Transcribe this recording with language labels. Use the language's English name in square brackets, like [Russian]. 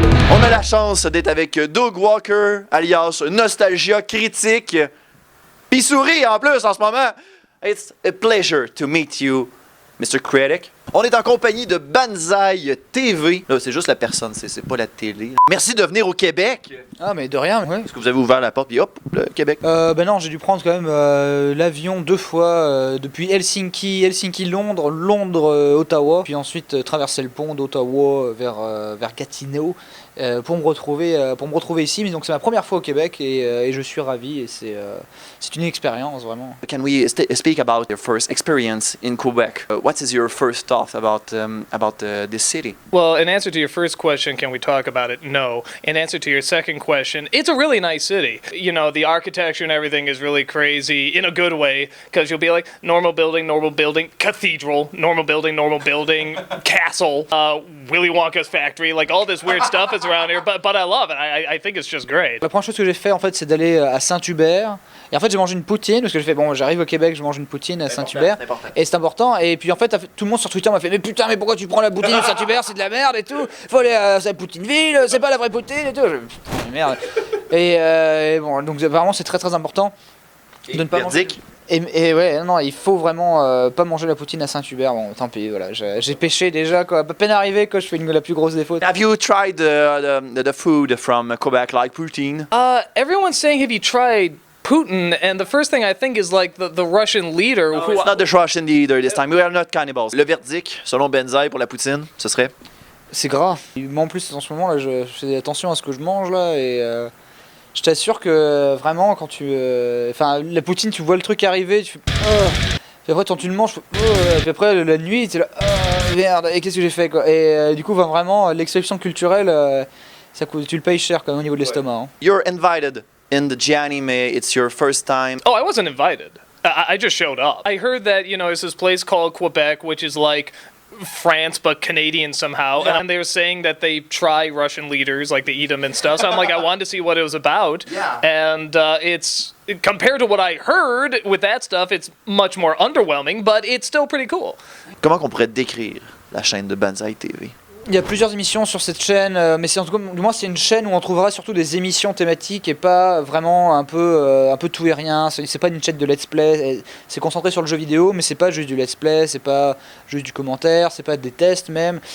[French] On a la chance d'être avec Doug Walker, alias Nostalgia Critique. Pis sourit en plus en ce moment. [English] It's a pleasure to meet you, Mr. Critic. [French] On est en compagnie de Banzai TV. Là, c'est juste la personne, c'est pas la télé. Merci de venir au Québec. Ah, mais de rien, ouais. Est-ce que vous avez ouvert la porte puis hop, le Québec? Ben non, j'ai dû prendre quand même l'avion 2 fois depuis Helsinki-Londres, Londres-Ottawa, puis ensuite traverser le pont d'Ottawa vers Gatineau pour me retrouver ici. Mais donc c'est ma première fois au Québec et je suis ravi et c'est une expérience vraiment. [English] Can we speak about your first experience in Quebec? What is your first thought about this city? Well, in answer to your first question, can we talk about it? No. In answer to your second question, it's a really nice city. You know, the architecture and everything is really crazy in a good way, because you'll be like, normal building, cathedral, normal building, castle, Willy Wonka's factory, like all this weird stuff is around here, but I love it. I think it's just great. [French] La première chose que j'ai fait en fait, c'est d'aller à Saint-Hubert. Et en fait, j'ai mangé une poutine parce que j'ai fait bon, j'arrive au Québec, je mange une poutine à Saint-Hubert. Et c'est important. Et puis en fait, tout le monde sur Twitter m'a fait mais putain, mais pourquoi tu prends la poutine de Saint-Hubert, c'est de la merde et tout. Faut aller à sa Poutineville, c'est pas la vraie poutine et tout. Putain, merde. Et bon, donc apparemment, c'est très très important de ne pas manger. Et ouais, non, il faut vraiment pas manger la poutine à Saint-Hubert. Bon, tant pis, voilà, j'ai pêché déjà, quoi. À peine arrivé, quoi, je fais la plus grosse des fautes. [English] Have you tried the food from Quebec, like poutine? Everyone's saying, have you tried Putin? And the first thing I think is like the Russian leader. No, it's not the Russian leader this time. We are not cannibals. [French] Le verdict, selon Banzai, pour la poutine, ce serait? C'est gras. Moi, en plus, en ce moment, là, je fais attention à ce que je mange, là, et je t'assure que vraiment, quand tu... Enfin, la poutine, tu vois le truc arriver, tu fais... Puis après, quand tu le manges, puis après, la nuit, tu es là... merde, et qu'est-ce que j'ai fait, quoi. Et du coup, vraiment, l'exception culturelle, ça coûte, tu le payes cher, quand même, au niveau de l'estomac. Hein. [English] You're invited in the GNM. It's your first time. Oh, I wasn't invited. I just showed up. I heard that, you know, there's this place called Quebec, which is like France but Canadian somehow, yeah. And they were saying that they try Russian leaders, like they eat them and stuff. So I'm like, I wanted to see what it was about, yeah. And it's compared to what I heard with that stuff, it's much more underwhelming, but it's still pretty cool. [French] Comment qu'on pourrait décrire la chaîne de Banzai TV? Il y a plusieurs émissions sur cette chaîne, mais c'est en tout cas, du moins c'est une chaîne où on trouvera surtout des émissions thématiques et pas vraiment un peu tout et rien. C'est pas une chaîne de let's play, c'est concentré sur le jeu vidéo, mais c'est pas juste du let's play, c'est pas juste du commentaire, c'est pas des tests même.